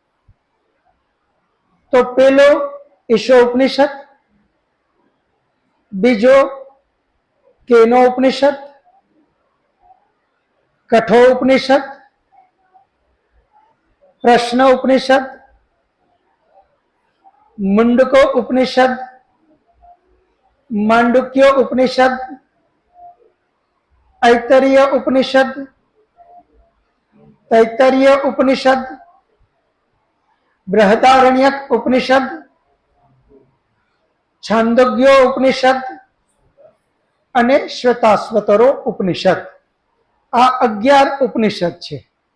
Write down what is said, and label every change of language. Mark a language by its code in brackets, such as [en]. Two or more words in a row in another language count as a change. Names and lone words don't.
[gu] તો પેલો ઈશો ઉપનિષદ, બીજો કેનો ઉપનિષદ, કઠો ઉપનિષદ, પ્રશ્ન ઉપનિષદ, મુંડકો ઉપનિષદ, માંડુક્ય ઉપનિષદ, ऐतरेय उपनिषद, तैत्तरीय उपनिषद, बृहदारण्यक उपनिषद, छांदोग्य उपनिषद અને શ્વેતાશ્વતરો ઉપનિષદ. આ 11 ઉપનિષદ છે.